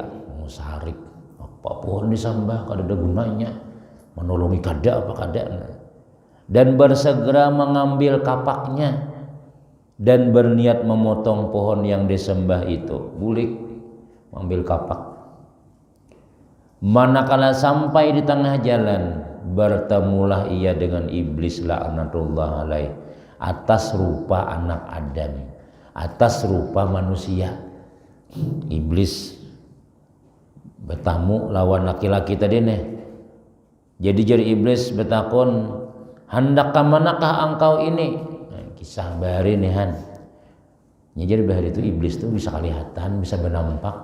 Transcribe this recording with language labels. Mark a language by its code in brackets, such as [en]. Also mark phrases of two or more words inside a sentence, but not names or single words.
[bjn] Sarik apa pohon disembah, kada ada gunanya, menolongi kada apa kada, dan bersegera mengambil kapaknya dan berniat memotong pohon yang disembah itu. [id] Bulik mengambil kapak. Manakala sampai di tengah jalan, bertemulah ia dengan iblis [ar] لعنة الله عليه [id] atas rupa anak Adam, atas rupa manusia. [bjn] Iblis bertamu lawan laki-laki tadi nih. Jadi jari iblis bertakon, hendak ke manakah engkau ini? Nah, kisah bahari nih han. Jadi bahari itu iblis tuh bisa kelihatan, bisa bernampak.